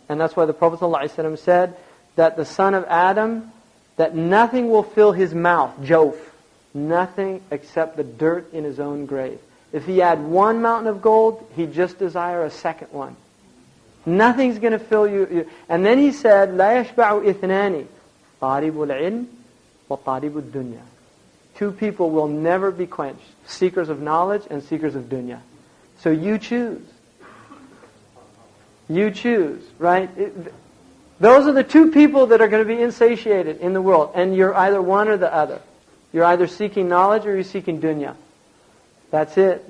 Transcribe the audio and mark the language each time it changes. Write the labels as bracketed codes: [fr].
[en] And that's why the Prophet ﷺ said that the son of Adam, that nothing will fill his mouth, jawf, nothing except the dirt in his own grave. If he had one mountain of gold, he'd just desire a second one. Nothing's going to fill you. And then he said, [ar] لا يشبع اثنان طالب العلم وطالب الدنيا. [en] Two people will never be quenched, seekers of knowledge and seekers of dunya. So you choose. You choose, right? Those are the two people that are going to be insatiated in the world. And you're either one or the other. You're either seeking knowledge or you're seeking dunya. That's it.